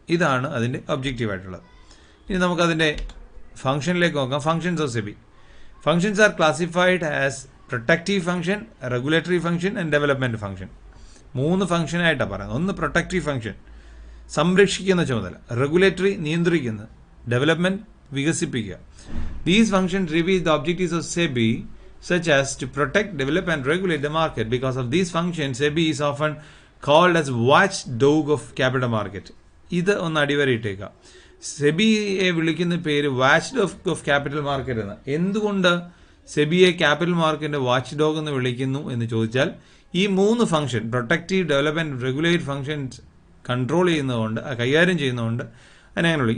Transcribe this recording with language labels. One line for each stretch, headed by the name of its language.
Malayalam: ഇതാണ് അതിൻ്റെ ഒബ്ജക്റ്റീവായിട്ടുള്ളത്. ഇനി നമുക്കതിൻ്റെ ഫംഗ്ഷനിലേക്ക് നോക്കാം.
English: Functions of SEBI. Functions are classified as protective function, regulatory function and development function.
Malayalam: 3 ഫംഗ്ഷനായിട്ടാണ് പറയുന്നത്. ഒന്ന് പ്രൊട്ടക്റ്റീവ് ഫംഗ്ഷൻ, സംരക്ഷിക്കുന്ന ചുമതല. റെഗുലേറ്ററി, നിയന്ത്രിക്കുന്നത്. ഡെവലപ്മെൻറ്റ്, വികസിപ്പിക്കുക.
English: These functions reveal the objectives of SEBI such as to protect, develop and regulate the market. Because of these functions, SEBI is often called as watchdog of capital market.
Malayalam: ഇത് ഒന്ന് അടിവരയിട്ടേക്കാം. സെബിയെ വിളിക്കുന്ന പേര്
English: watchdog of capital market
Malayalam: എന്ന്. എന്തുകൊണ്ട് സെബിയെ capital മാർക്കറ്റിൻ്റെ watch dog എന്ന് വിളിക്കുന്നു എന്ന് ചോദിച്ചാൽ, ഈ 3 function protective, development, regulate functions control ചെയ്യുന്നതുകൊണ്ട്, കൈകാര്യം ചെയ്യുന്നതുകൊണ്ട് അതിനങ്ങനെയുള്ളൂ.